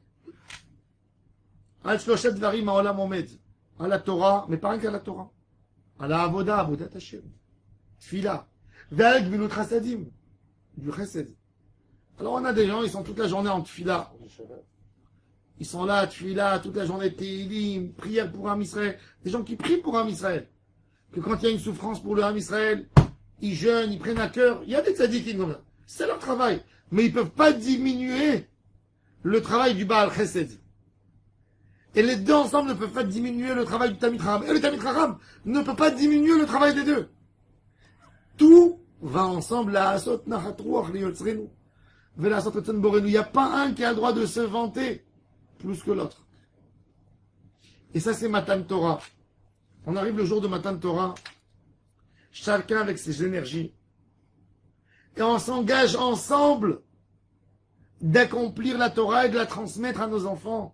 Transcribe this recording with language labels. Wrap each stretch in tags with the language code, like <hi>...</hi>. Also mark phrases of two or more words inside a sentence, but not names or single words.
<he>על שלשה דברים העולם עומד.</he> <fr>À la Torah, mais pas rien qu'à la Torah. à la</fr> <he>עבודה, עבודת השם. תפילה. ועל גמילות חסדים.</he> <fr>Du chesed. Alors on a des gens, ils sont toute la journée en tfila. Ils sont là, tfila, toute la journée, télim, prière pour un Israël. Des gens qui prient pour un Israël. Que quand il y a une souffrance pour le</fr> <he>עם ישראל,</he> <fr>ils jeûnent, ils prennent à cœur. Il y a des tzadikim comme ça. C'est leur travail. Mais ils ne peuvent pas diminuer le travail du</fr> <he>בעל חסד.</he> <fr>Et les deux ensemble ne peuvent pas diminuer le travail du</fr> <he>תלמיד חכם.</he> <fr>Et le</fr> <he>תלמיד חכם</he> <fr>ne peut pas diminuer le travail des deux. Tout va ensemble.</fr> <he>לעשות נחת רוח ליוצרנו. ולעשות רצון בוראנו.</he> <fr>Il n'y a pas un qui a le droit de se vanter plus que l'autre. Et ça, c'est Matan Torah. On arrive le jour de Matan Torah. Chacun avec ses énergies. Et on s'engage ensemble d'accomplir la Torah et de la transmettre à nos enfants.</fr>